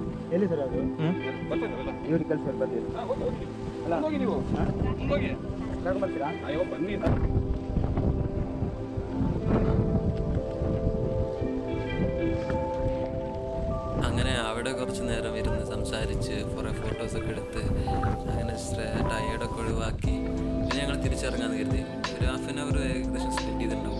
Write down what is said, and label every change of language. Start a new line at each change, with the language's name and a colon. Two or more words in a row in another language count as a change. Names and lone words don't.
Kannada: ಎಲ್ಲಿ ಸರ್ ಅದು ಇವ್ರಿಗೆ ಕಳಿಸಿ ಸರ್ ಬರ್ತೀವಿ ಅಲ್ಲ ಹೋಗಿ ನೀವು ಹೋಗಿ ಕರ್ಕೊಂಡ್ಬರ್ತೀರಾ ಅಯ್ಯೋ ಬನ್ನಿ
Malayalam: അങ്ങനെ അവിടെ കുറച്ച് നേരം ഇരുന്ന് സംസാരിച്ച് കുറേ ഫോട്ടോസൊക്കെ എടുത്ത് അങ്ങനെ ടയേർഡൊക്കെ ഒഴിവാക്കി പിന്നെ ഞങ്ങൾ തിരിച്ചിറങ്ങാൻ കരുതി ഒരു
English: half an hour
Malayalam: ഏകദേശം സ്പെൻഡ് ചെയ്തിട്ടുണ്ടാവും.